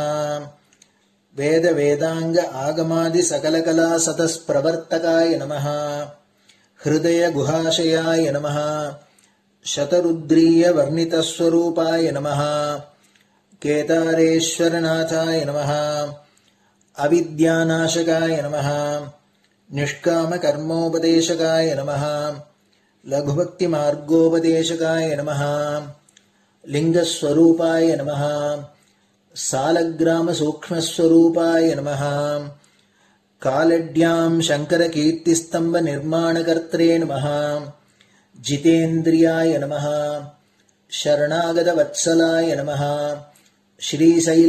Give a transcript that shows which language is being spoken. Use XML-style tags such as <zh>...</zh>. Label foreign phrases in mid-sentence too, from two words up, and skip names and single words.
<sa>वेद वेदांग आगमादि सकलकला सतस्प्रवर्तकाय नमः। हृदय गुहाशयाय नमः। शतरुद्रीय वर्णितस्वरूपाय नमः। केदारेश्वरनाथाय नमः। अविद्यानाशकाय नमः। निष्काम कर्मोपदेशकाय नमः लघुभक्ति मार्गोपदेशकाय नमः लिङ्गस्वरूपाय नमः शालग्राम सूक्ष्मस्वरूपाय नमः कालट्यां शङ्कर कीर्तिस्तम्भ निर्माणकर्त्रे नमः जितेन्द्रियाय नमः शरणागत वत्सलाय नमः श्रीशैल</sa>